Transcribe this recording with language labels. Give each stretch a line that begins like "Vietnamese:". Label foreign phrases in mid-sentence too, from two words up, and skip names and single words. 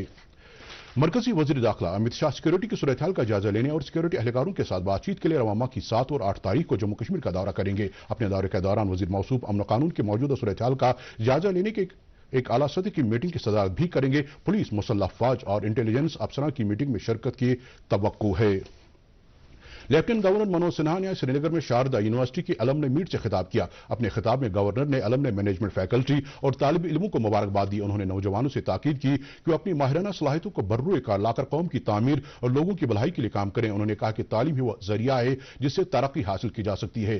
Urdu: مرکزی وزیر داخلہ امت شاہ سیکورٹی کی صورتحال کا جائزہ لینے اور سیکورٹی اہلکاروں کے ساتھ بات چیت کے لیے رواں ماہ کی 7 اور 8 تاریخ کو جموں کشمیر کا دورہ کریں گے. اپنے دورے کے دوران وزیر موصوف امن و قانون کی موجودہ صورتحال کا جائزہ لینے کے ایک اعلیٰ سطح کی میٹنگ کی صدارت بھی کریں گے. پولیس، مسلح افواج اور انٹیلیجنس افسران کی میٹنگ میں شرکت کی توقع ہے. لیفٹیننٹ گورنر منوج سنہا نے سری نگر میں شاردا یونیورسٹی کی المنائی میٹ سے خطاب کیا. اپنے خطاب میں گورنر نے المنائی مینجمنٹ فیکلٹی اور طالب علموں کو مبارکباد دی. انہوں نے نوجوانوں سے تاکید کی کہ وہ اپنی ماہرانہ صلاحیتوں کو بروئے کار لا کر قوم کی تعمیر اور لوگوں کی بھلائی کے لیے کام کریں. انہوں نے کہا کہ تعلیم ہی وہ ذریعہ ہے جس سے ترقی حاصل کی جا سکتی ہے.